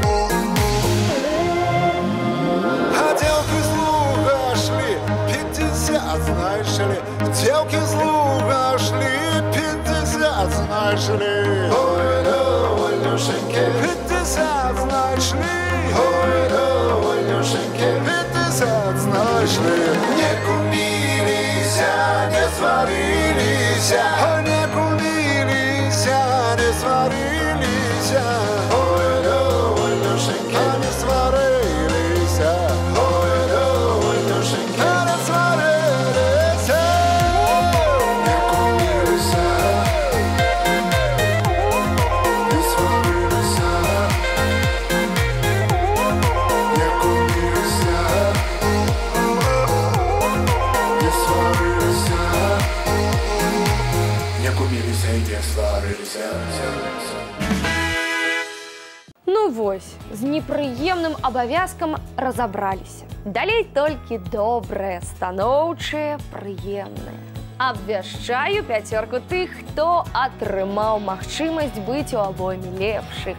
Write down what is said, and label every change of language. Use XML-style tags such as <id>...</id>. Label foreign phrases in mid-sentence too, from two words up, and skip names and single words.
<ru>А девки с луга шли 50, знаешь ли. Девки с луга шли 50, знаешь ли. Ой, да, Алешеньки, 50, знаешь ли. Ой, да, Алешеньки, 50, знаешь ли. Не кумились, не сварились, не кумились, не сварились. Ой, да, Алешеньки, не сварились. Ой, да, Алешеньки, не сварились. Не кумились, не сварились. Не кумились, не сварились. Не кумились и не сварились.</ru> <be>Ну вось, з непрыемным абавязкам разабраліся. Далей толькі добрае, станоўчае, прыемнае. Абвяшчаю 5 тых, хто атрымаў магчымасць быць у абойме лепшых.</be>